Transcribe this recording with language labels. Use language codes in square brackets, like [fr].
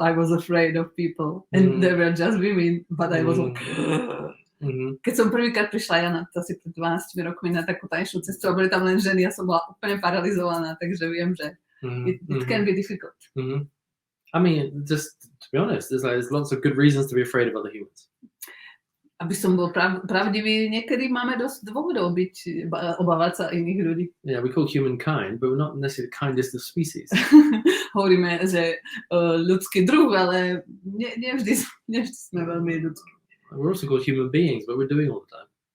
[en] I was afraid of people, and they were just women, but I was like. [sk] Keď som prvýkrát prišla ja na to asi pred 12 rokmi na takú tanečnú cestu a boli tam len ženy, ja som bola úplne paralizovaná, takže viem, že [en] it can be difficult. I mean, just be honest, there's lots of good reasons to be afraid of other humans. [sk] Aby som bol pravdivý, niekedy máme dosť dôvodov obávať sa iných ľudí. [en] Yeah, we call humankind, but we're not necessarily the kindest of species. [sk] Hovoríme, že ľudský druh, ale nevždy sme veľmi ľudskí. [en] We're also called human beings, but we're doing all the time.